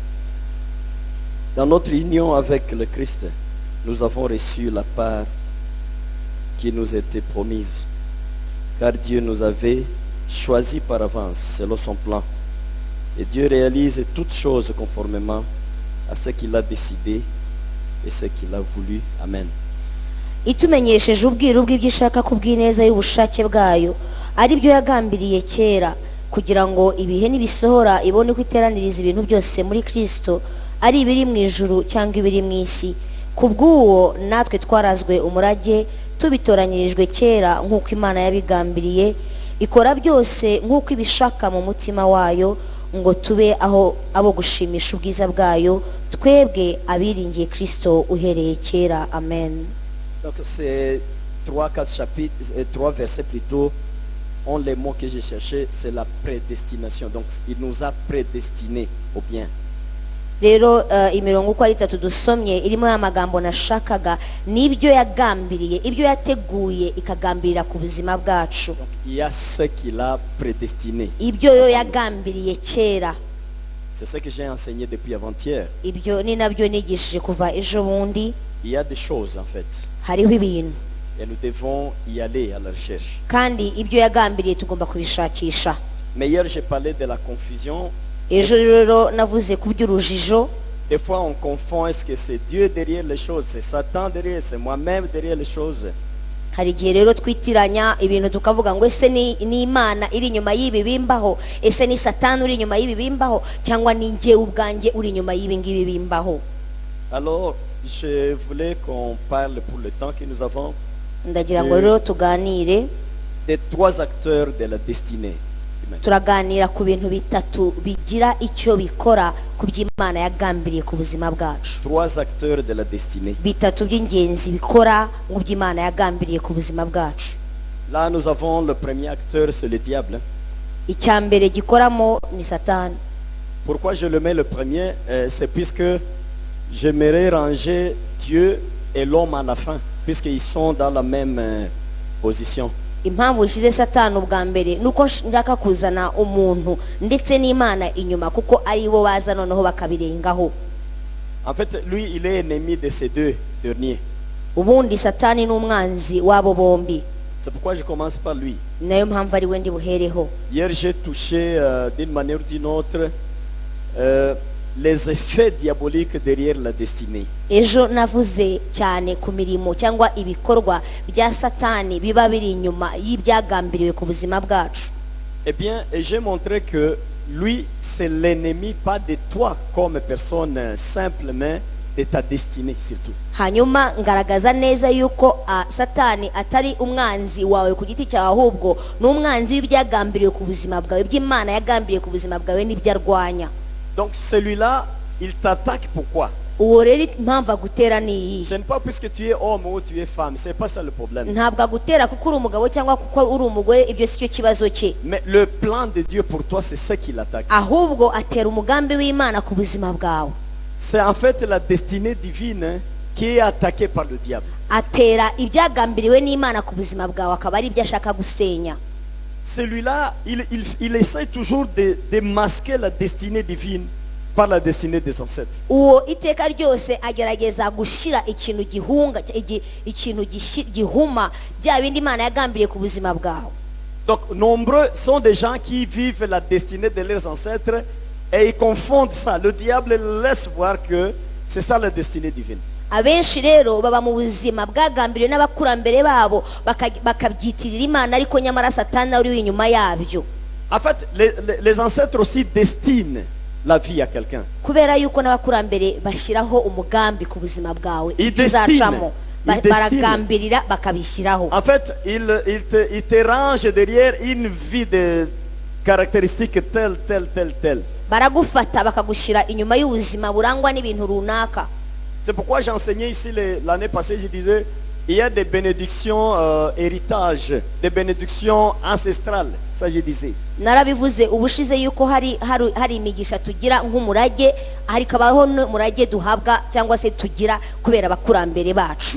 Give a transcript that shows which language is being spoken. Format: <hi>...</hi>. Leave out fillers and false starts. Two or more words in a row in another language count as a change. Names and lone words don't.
<fr>Dans notre union avec le Christ, nous avons reçu la part qui nous était promise, car Dieu nous avait choisis par avance selon son plan. Et Dieu réalise toutes choses conformément à ce qu'il a décidé et ce qu'il a voulu. Amen.</fr> <rw>Itumenyesheje ubwiru bw'ibyishaka kubw'ineza y'ubushake bwayo ari byo yagambiriye kera kugira ngo ibihe nibisohora ibone ko iteraniriza ibintu byose muri Kristo ari ibiri mu ijuru cyangwa ibiri mu isi. Kubw'uwo natwe twarazwe umurage tubitoranyirijwe kera nk'uko Imana yabigambiriye ikora byose nk'uko ibishaka mu mutima wayo ngo tube aho abo gushimisha ubwiza bwayo twebwe abiringiye Kristo uhereye kera. Amen.</rw> <fr>Donc ces 3-4 chapitres, 3 versets plutôt, ont les mots que j'ai cherchés, c'est la prédestination. Donc il nous a prédestinés au bien.</fr> <rw>Rero imirongo uko ari 3 dusomye irimo amagambo nashakaga nibyo yagambiriye ibyo yateguye ikagambirira ku buzima bwacu.</rw> <fr>Il y a ce qu'il a prédestiné.</fr> <rw>Ibyo yo yagambiriye kera.</rw> <fr>C'est ce que j'ai enseigné depuis avant-hier.</fr> <rw>Ibyo ni nabyo nigishije kuva ejo bundi.</rw> <fr>Il y a des choses en fait.</fr> <rw>Hariho ibintu.</rw> <fr>Et nous devons y aller à la recherche.</fr> <rw>Kandi ibyo yagambiriye tugomba kubishakisha.</rw> <fr>Mais hier j'ai parlé de la confusion.</fr> <rw>Ejo rero navuze ku by'urujijo.</rw> <fr>Des fois on confond, est-ce que c'est Dieu derrière les choses, c'est Satan derrière, c'est moi-même derrière les choses.</fr> <rw>Hari igihe rero twitiranya ibintu tukavuga ngo ese ni Imana iri inyuma y'ibi bimbaho, ese ni Satani uri inyuma y'ibi bimbaho, cyangwa ni njye ubwanjye uri inyuma y'ibi ngibi bimbaho.</rw> <fr>Alors je voulais qu'on parle pour le temps que nous avons</fr> <rw>Ndagira ngo rero tuganire</rw> <fr>des 3 acteurs de la destinée.</fr> <rw>Turaganira ku bintu bitatu bigira icyo bikora ku by'Imana yagambiriye ku buzima bwacu.</rw> <fr>3 acteurs de la destinée.</fr> <rw>Bitatu by'ingenzi bikora mu by'Imana yagambiriye ku buzima bwacu.</rw> <fr>Là nous avons le premier acteur, c'est le diable.</fr> <rw>Icyambere gikoramo ni Satani.</rw> <fr>Pourquoi je le mets le premier? C'est puisque j'aimerais ranger Dieu et l'homme à la fin, puisqu'ils sont dans la même position.</fr> <rw>Impamvu nshize Satani ubwa mbere nuko ndaka kuzana umuntu ndetse n'Imana inyuma kuko ari bo baza noneho bakabirengaho.</rw> <fr>En fait, lui il est ennemi de ces deux derniers.</fr> <rw>Ubundi Satani n'umwanzi wabo bombi.</rw> <fr>C'est pourquoi je commence par lui.</fr> <rw>Nayo mpamvu ari we ndi buhereho.</rw> <fr>Hier j'ai touché d'une manière ou d'une autre les effets diaboliques derrière la destinée.</fr> <rw>Ejo navuze cyane ku mirimo cyangwa ibikorwa bya Satani biba biri inyuma y'ibyagambiriwe ku buzima bwacu.</rw> <fr>Eh bien, j'ai montré que lui c'est l'ennemi pas de toi comme personne simplement de ta destinée surtout.</fr> <rw>Hanyuma ngaragaza neza yuko Satani atari umwanzi wawe ku giti cyawe ahubwo n'umwanzi w'ibyagambiriwe ku buzima bwawe by'Imana yagambiriye ku buzima bwawe n'ibyo arwanya.</rw> <fr>Donc celui-là, il t'attaque pourquoi?</fr> <rw>Uwo rero impamvu agutera ni iyi.</rw> <fr>Ce n'est pas puisque tu es homme ou tu es femme, c'est pas ça le problème.</fr> <rw>Ntabwo agutera kuko uri umugabo cyangwa kuko uri umugore, ibyo si cyo kibazo cye.</rw> <fr>Mais le plan de Dieu pour toi, c'est ce qui l'attaque.</fr> <rw>Ahubwo atera umugambi w'Imana ku buzima bwawe.</rw> <fr>c'est en fait la destinée divine qui est attaquée par le diable.</fr> <rw>atera ibyagambiriwe n'Imana ku buzima bwawe akaba ari ibyo ashaka gusenya.</rw> <fr>Celui-là, il essaie toujours de masquer la destinée divine par la destinée des ancêtres.</fr> <rw>Uwo iteka ryose agerageza gushira ikintu gihunga ikintu gihuma bya bindi Imana yagambiriye ku buzima bwawe.</rw> <fr>Donc nombreux sont des gens qui vivent la destinée de leurs ancêtres et ils confondent ça. Le diable laisse voir que c'est ça la destinée divine.</fr> <rw>Abenshi rero baba mu buzima bwagambiriwe n'abakurambere babo bakabyitirira Imana ariko nyamara Satani uri inyuma yabyo.</rw> <fr>En fait, les ancêtres aussi destinent la vie à quelqu'un.</fr> <rw>Kubera yuko n'abakurambere bashyiraho umugambi ku buzima bwawe</rw> <fr>Ils</fr> <rw>uzacamo</rw> <fr>destinent.</fr> <rw>baragambirira bakabishyiraho.</rw> <fr>En fait, il te range derrière une vie de caractéristiques telle.</fr> <rw>Baragufata bakagushyira inyuma y'ubuzima burangwa n'ibintu runaka.</rw> <fr>C'est pourquoi j'ai enseigné ici l'année passée, je disais, il y a des bénédictions héritage, des bénédictions ancestrales, ça je disais.</fr> <rw>Narabivuze ubushize yuko hari imigisha tugira nk'umurage, hari kabaho n'umurage duhabwa cyangwa se tugira kubera abakurambere bacu.</rw>